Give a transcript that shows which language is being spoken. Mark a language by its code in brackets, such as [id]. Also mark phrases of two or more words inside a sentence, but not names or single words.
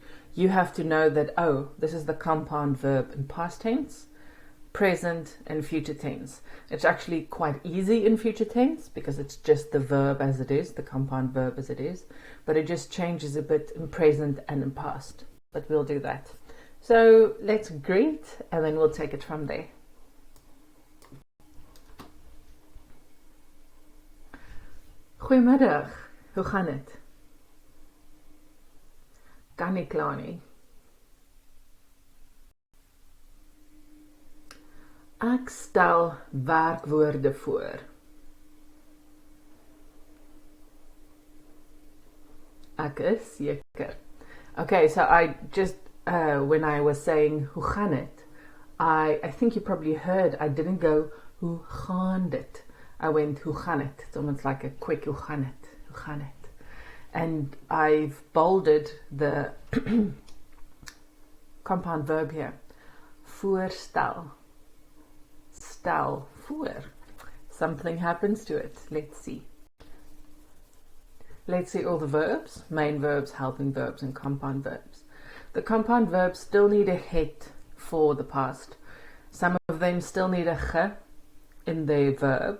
[en] You have to know that, oh, this is the compound verb in past tense, present, and future tense. It's actually quite easy in future tense because it's just the verb as it is, the compound verb as it is, but it just changes a bit in present and in past. But we'll do that. So let's greet and then we'll take it from there. [af] Goeiemiddag, hoe gaan het? Kan nie kla nie. Ek stel werkwoorde voor. Ek is seker. [en] Okay, so I just, when I was saying [af] hoe gaan het, [en] I think you probably heard I didn't go [af] hoe gaan dit. [en] I went [af] hoe gaan het. [en] It's almost like a quick [af] hoe gaan het, hoe gaan het. [en] And I've bolded the compound verb here. [af] Voorstel. Stel voor. [en] Something happens to it. Let's see. Let's see all the verbs, main verbs, helping verbs, and compound verbs. The compound verbs still need a het for the past. Some of them still need a ge in their verb.